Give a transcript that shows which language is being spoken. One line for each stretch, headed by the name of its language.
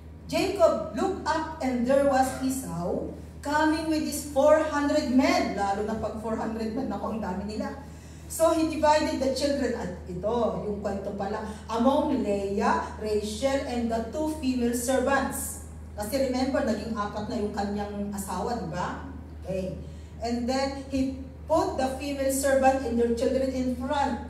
English: Jacob looked up and there was Esau coming with his 400 men.
Filipino: Lalo na pag 400 men, naku, ang dami nila.
English: So he divided the children,
Filipino: at ito, yung kwento pala,
English: among Leah, Rachel, and the 2 female servants.
Filipino: Kasi remember, naging 4 na yung kanyang asawa, di ba? Okay.
English: And then he put the female servant and their children in front.